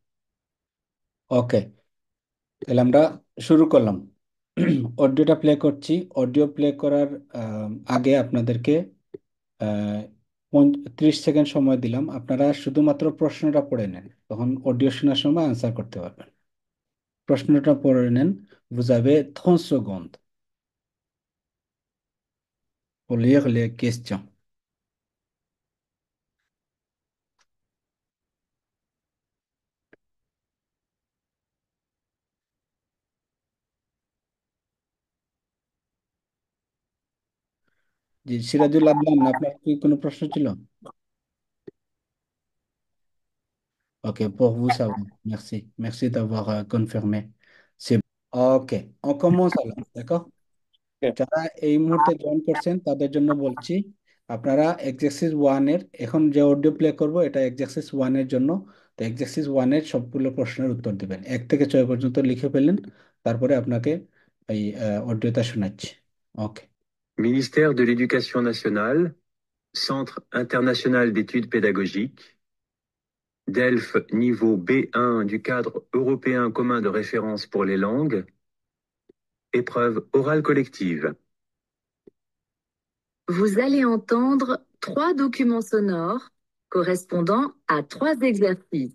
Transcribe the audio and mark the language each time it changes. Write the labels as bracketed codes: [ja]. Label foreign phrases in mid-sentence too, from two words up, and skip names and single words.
[bn] ওকে। তাহলে আমরা শুরু করলাম। অডিওটা প্লে করছি। অডিও প্লে করার আগে আপনাদেরকে আহ, 30 সেকেন্ড সময় দিলাম। আপনারা শুধুমাত্র প্রশ্নটা পড়ে নেন, তখন অডিও শোনার সময় আনসার করতে পারবেন। প্রশ্নটা পড়ে নেন। [fr] Vous avez 30 secondes pour lire les questions. [bn] জি, সিরাজুল আদনান, আপনার কি কোনো প্রশ্ন ছিল? [fr] Ok, pour vous, ça va. Merci. Merci d'avoir confirmé. C'est ok, on commence alors, d'accord? [bn] যারা এই মুহূর্তে জয়েন করছেন তাদের জন্য বলছি, আপনারা এক্সারসাইজ ওয়ানের, এখন যে অডিও প্লে করব এটা এক্সারসাইজ ওয়ানের জন্য। তো এক্সারসাইজ ওয়ানের সবগুলো প্রশ্নের উত্তর দিবেন, 1 থেকে 6 পর্যন্ত লিখে ফেলেন। তারপরে আপনাকে এই অডিওটা শোনাচ্ছি। ওকে। [fr] Ministère de l'Éducation nationale, Centre international d'études pédagogiques, DELF niveau B1 du cadre européen commun de référence pour les langues, épreuve orale collective. Vous allez entendre 3 documents sonores correspondant à 3 exercices.